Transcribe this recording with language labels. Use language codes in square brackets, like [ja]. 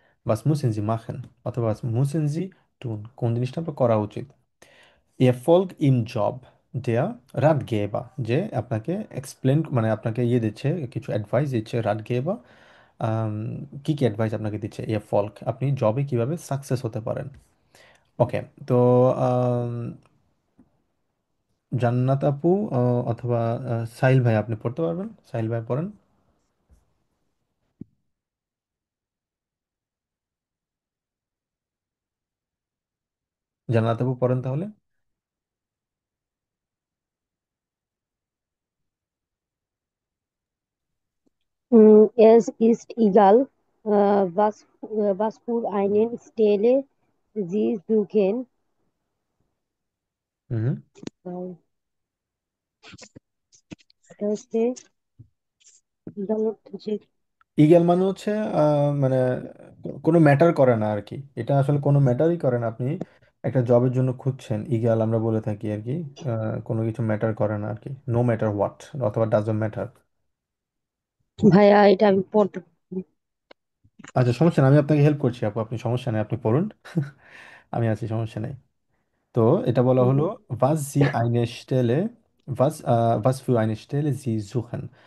[de] was müssen Sie machen, অথবা was müssen Sie tun, [bn] কোন জিনিসটা আপনার করা উচিত। [de] Erfolg im Job, der Ratgeber, [bn] যে আপনাকে এক্সপ্লেন মানে আপনাকে ইয়ে দিচ্ছে, কিছু অ্যাডভাইস দিচ্ছে, রাতগেবা। আম, কি কি অ্যাডভাইস আপনাকে দিচ্ছে? Erfolg, আপনি জবে কিভাবে সাকসেস হতে পারেন। ওকে। তো আম, জান্নাত আপু অথবা সাহিল ভাই আপনি পড়তে পারবেন? সাহিল ভাই পড়েন। জান্নাত আপু পড়েন তাহলে। [de] Es ist egal, was für eine Stelle Sie suchen. [bn] হুম। আহ, এটা হচ্ছে egal হচ্ছে ইগেল মানে হচ্ছে মানে কোনো ম্যাটার করে না আর কি। এটা আসলে কোনো ম্যাটারই করে না, আপনি একটা জবের জন্য খুঁজছেন, ইগেল আমরা বলে থাকি আর কি। কোনো কিছু ম্যাটার করে না আর কি, নো ম্যাটার হোয়াট অথবা ডাজন্ট ম্যাটার। ভাইয়া, এটা আমি পড়তে পারবো না। আচ্ছা, সমস্যা নেই, আমি আপনাকে হেল্প করছি আপু, আপনি সমস্যা নেই, আপনি পড়ুন। আমি আছি, সমস্যা নেই। তো এটা বলা হলো [de] was sie eine Stelle, was für eine Stelle sie suchen।